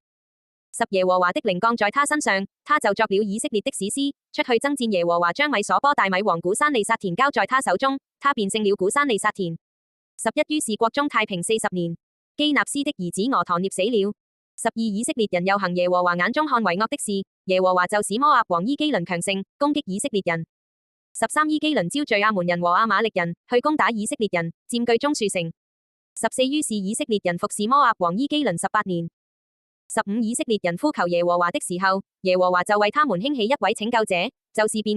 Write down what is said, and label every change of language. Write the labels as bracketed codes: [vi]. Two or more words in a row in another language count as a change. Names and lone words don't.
[zh] 十耶和華的靈降在他身上，他就作了以色列的士師，出去爭戰。耶和華將米所波大米王古珊利撒田交在他手中，他便勝了古珊利撒田。11於是國中太平40年。基納斯的兒子俄陀聶死了。12以色列人又行耶和華眼中看為惡的事，耶和華就使摩押王伊基倫強盛，攻擊以色列人。13伊基倫招聚亞捫人和亞瑪力人，去攻打以色列人，佔據棕樹城。14於是以色列人服侍摩押王伊基倫18年。15以色列人呼求耶和華的時候，耶和華就為他們興起一位拯救者，就是便